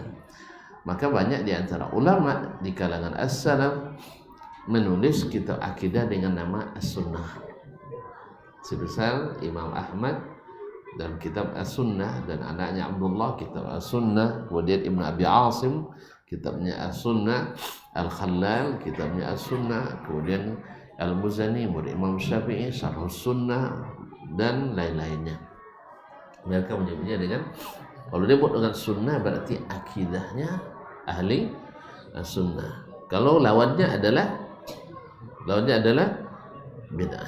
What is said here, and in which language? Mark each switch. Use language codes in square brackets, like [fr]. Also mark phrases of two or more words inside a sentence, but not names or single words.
[id] Maka banyak di antara ulama di kalangan as-salaf menulis kitab akidah dengan nama as-sunnah. Sebesar Imam Ahmad dan kitab as-sunnah, dan anaknya Abdullah kitab as-sunnah, kemudian Ibn Abi Asim kitabnya as-sunnah, Al-Khallal kitabnya as-sunnah, kemudian Al-Muzani murid Imam Syafi'i [ar] Syarh as-sunnah, [id] dan lain-lainnya. Mereka menyebutnya dengan, kalau dia buat dengan sunnah berarti akidahnya ahli sunnah. Kalau lawannya adalah bid'ah.